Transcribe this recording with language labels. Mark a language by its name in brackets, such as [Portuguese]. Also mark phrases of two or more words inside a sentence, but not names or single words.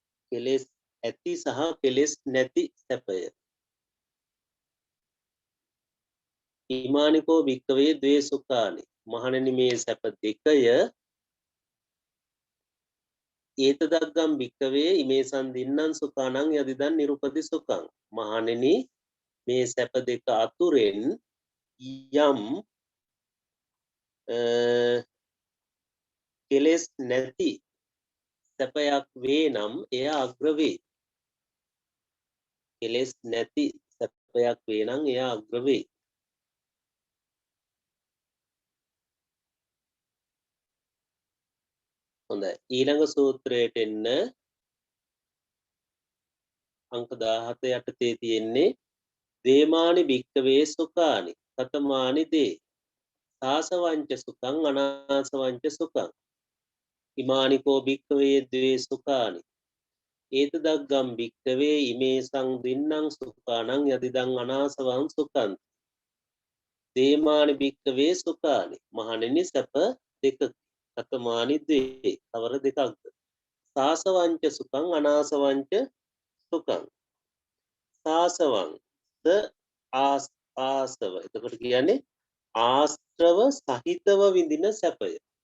[Sinhala] කෙලෙස් ඇති සහ කෙලෙස් නැති සැපය. [Pali] ඊමානිකෝ භික්කවේ ද්වේ සුඛානි. [Sinhala] මහණෙනි මේ සැප දෙකය [Pali] ඒතදග්ගම් භික්කවේ ඉමේසන් දින්නං සුඛානං යදිදන් නිරුපති සුඛං. [Sinhala] මහණෙනි මේ සැප දෙක අතුරෙන් යම් කෙලෙස් නැති සැපයක් වේ නම් එය අග්‍ර වේ. කෙලෙස් නැති සැපයක් වේ නම් එය අග්‍ර වේ. හොඳයි. ඊළඟ සූත්‍රයට එන්න අංක 17 යටතේ තියෙන්නේ [Pali] දේමානි භික්කවේ සුඛානි කතමානි දේ සාසවංච සුඛං අනාසවංච සුඛං ඉමානිකෝ භික්කවේ ද්වේ සුඛානි ඒතදග්ගම් භික්කවේ ඉමේසං දින්නං සුඛානං යදිදං අනාසවං සුඛං දේමානි භික්කවේ සුඛානි. [Sinhala] මහණෙනි සැප දෙක [Pali] කතමානි දේ [Sinhala] කවර දෙකක්ද? [Pali] සාසවංච සුඛං අනාසවංච සුඛං. සාසවං ද ආසව. [Sinhala] එතකොට කියන්නේ ආශ්‍රව සහිතව විඳින සැපය.